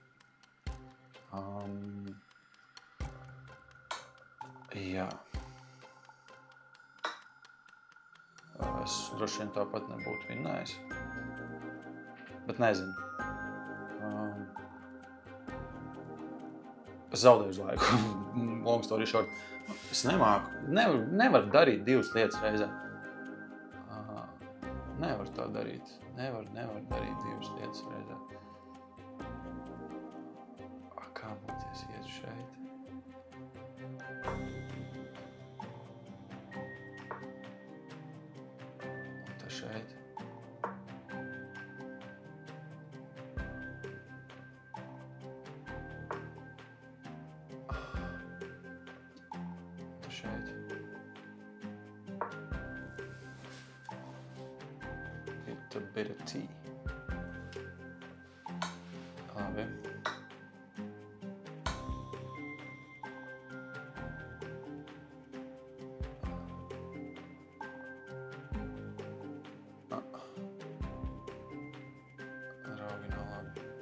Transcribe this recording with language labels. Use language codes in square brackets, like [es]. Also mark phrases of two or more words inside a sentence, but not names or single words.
[lv] Jā. Es droši vien tāpat nebūtu vinnējis. Bet nezinu. Es zaudēju uz laiku. [en] Long story short. [lv] Es nemāku. Nevar darīt divas lietas reizē. Nevar tā darīt. Nevar darīt divas lietas reizē. Kā būties iet šeit? Un tā šeit. Šeit. [en] Get a bit of tea. [lv] Labi. Raugi nav labi.